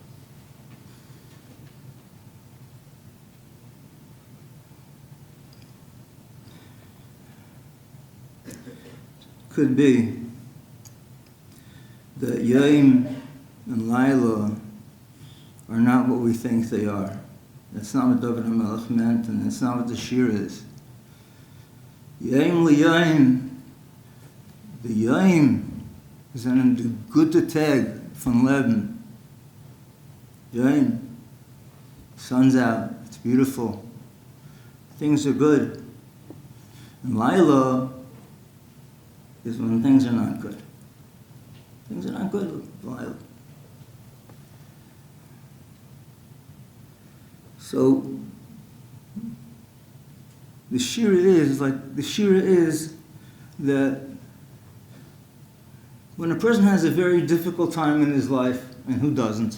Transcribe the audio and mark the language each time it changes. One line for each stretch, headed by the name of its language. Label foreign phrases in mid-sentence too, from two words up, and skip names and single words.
English: Could be that Yom and Laila are not what we think they are. That's not what David HaMelech meant, and that's not what the shir is.
Hebrew: יום ליום,
English: the Yom is
Yiddish: אַ גוטן טאָג פֿון לעבן.
English: Yom, sun's out, it's beautiful, things are good. And Laila is when things are not good. Things are not good with Laila. So the shira is that when a person has a very difficult time in his life, and who doesn't?